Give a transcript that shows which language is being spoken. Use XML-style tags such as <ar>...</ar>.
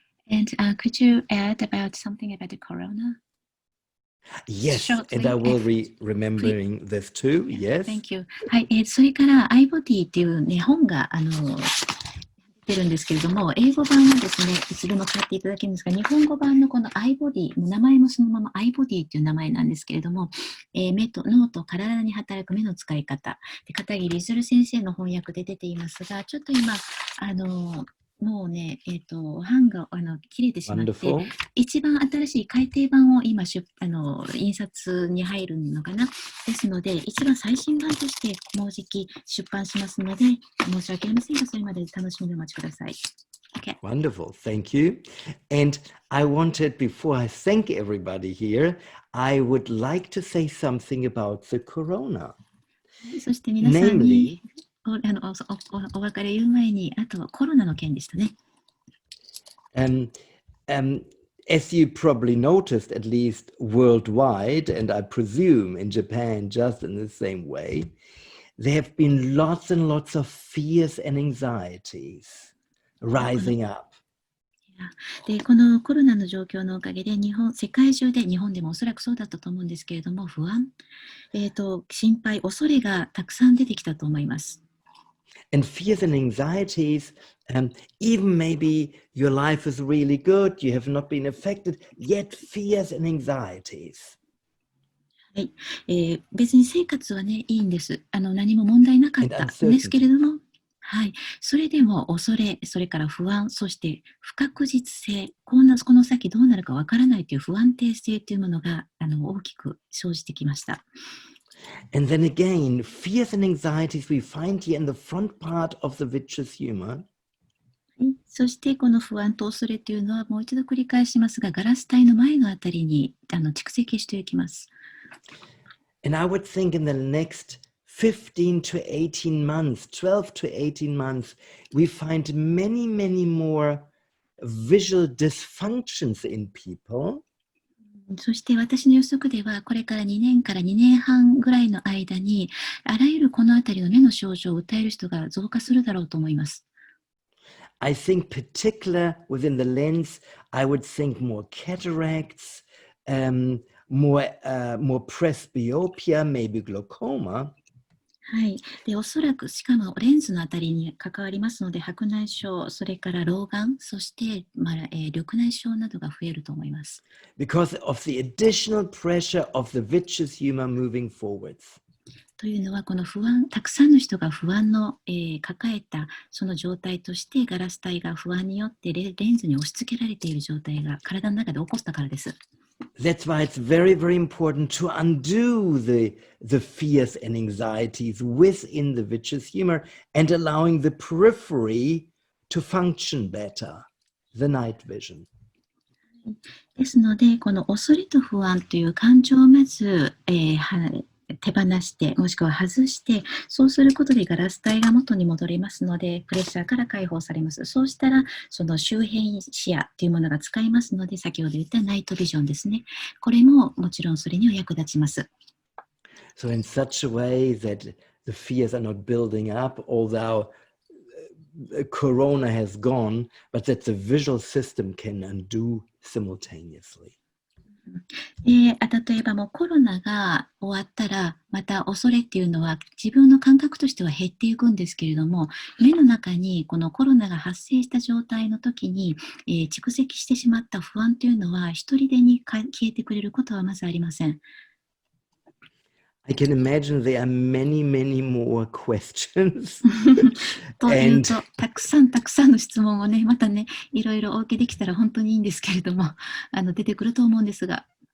<en>And could you add about something about the corona? Yes, Shortly. and I will be remembering this too. Yes. Thank you.</en> <ja>はい、それからアイボディっていうね、本が出てるんですけれども、英語版はですね、いつでも買っていただけるんですが、日本語版のこのアイボディ、名前もそのままアイボディっていう名前なんですけれども、目と脳と体に働く目の使い方、片桐譲先生の翻訳で出ていますが、ちょっと今、もうね、版が切れてしまって、</ja> <en>Wonderful.</en> <ja>一番新しい改訂版を今印刷に入るのかな。ですので、一番最新版としてもうじき出版しますので、申し訳ありませんが、それまで楽しみにお待ちください。</ja> <en>Okay. Wonderful. Thank you. And I wanted, before I thank everybody here, I would like to say something about the corona.</en> <ja>そして皆さんにお別れ言う前に、あとはコロナの件でしたね。</ja> <en>As you probably noticed, at least worldwide, and I presume in Japan just in the same way, there have been lots and lots of fears and anxieties rising up.</en> <ja>でこのコロナの状況のおかげで世界中で日本でもおそらくそうだったと思うんですけれども、不安、心配、恐れがたくさん出てきたと思います。</ja> <en>And fears and anxieties, even maybe your life is really good, you have not been affected, yet fears and anxieties.</en> <ja>はい、別に生活はね、いいんです。何も問題なかったんですけれども、はい、それでも恐れ、それから不安、そして不確実性、この先どうなるかわからないという不安定性というものが大きく生じてきました。</ja> <en>And then again, fears and anxieties we find here in the front part of the vicious humor.</en> <ja>そしてこの不安と恐れというのはもう一度繰り返しますが、ガラス体の前のあたりに蓄積していきます。</ja> <en>And I would think in the next 15 to 18 months, 12 to 18 months, we find many, many more visual dysfunctions in people.</en> <ja>そして私の予測では、これから2年から2年半ぐらいの間に、あらゆるこのあたりの目の症状を訴える人が増加するだろうと思います。</ja> <en>I think particular within the lens, I would think more cataracts, more presbyopia, maybe glaucoma.</en> <ja>はい。で、おそらく、しかもレンズのあたりに関わりますので、白内障、それから老眼、そして、緑内障などが増えると思います。</ja> <en>Because of the additional pressure of the vicious humor moving forwards.</en> <ja>というのは、この不安、たくさんの人が不安の、抱えたその状態として、ガラス体が不安によってレンズに押し付けられている状態が体の中で起こったからです。</ja> <en>That's why it's very, very important to undo the fears and anxieties within the vicious humor and allowing the periphery to function better, the night vision.</en> <ja>ですので、この恐れと不安という感情をまず、手放して、もしくは外して、そうすることでガラス体が元に戻りますので、プレッシャーから解放されます。そうしたら、その周辺視野というものが使えますので、先ほど言ったナイトビジョンですね。これももちろんそれには役立ちます。</ja> <en>So in such a way that the fears are not building up, although Corona has gone, but that the visual system can undo simultaneously.</en> <ja>例えばもうコロナが終わったら、また恐れっていうのは自分の感覚としては減っていくんですけれども、目の中にこのコロナが発生した状態の時に、蓄積してしまった不安というのは一人でに消えてくれることはまずありません。</ja> <en>I can imagine there are many, many more questions.</en> <ja>というと、たくさんの質問をね、またね、いろいろお受けできたら本当にいいんですけれども、出てくると思うんですが。</ja>